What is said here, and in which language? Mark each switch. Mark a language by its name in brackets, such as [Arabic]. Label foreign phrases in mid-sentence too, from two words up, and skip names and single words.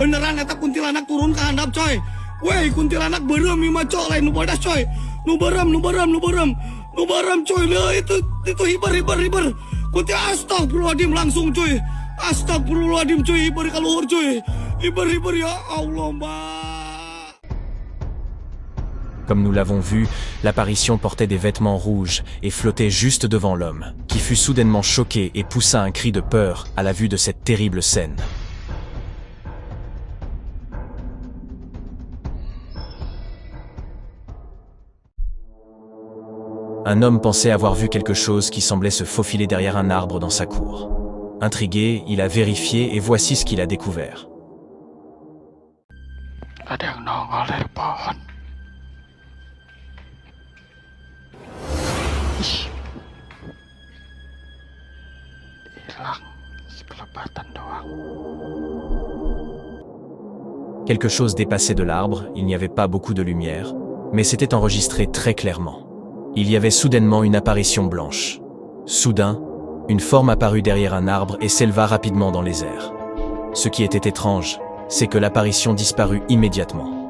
[Sundanese] Beneran eta kuntilanak turun ke handap, coy. Wey, kuntilanak berem ima coy, lain nu bodas, coy. Nu berem, coy. Lah itu hibar. Astagfirullahaladzim langsung, coy. Astagfirullahaladzim, coy. Hibar kaluhur, coy. Hibar [Arabic] ya Allah, [Sundanese] mbak. [French] Comme nous l'avons vu, l'apparition portait des vêtements rouges et flottait juste devant l'homme, qui fut soudainement choqué et poussa un cri de peur à la vue de cette terrible scène. Un homme pensait avoir vu quelque chose qui semblait se faufiler derrière un arbre dans sa cour. Intrigué, il a vérifié et voici ce qu'il a découvert. [Indonesian] Ada yang nongol dari pohon. Ih. Hilang sekelebatan doang. [French] Quelque chose dépassait de l'arbre, il n'y avait pas beaucoup de lumière, mais c'était enregistré très clairement. Il y avait soudainement une apparition blanche. Soudain, une forme apparut derrière un arbre et s'éleva rapidement dans les airs. Ce qui était étrange, c'est que l'apparition disparut immédiatement.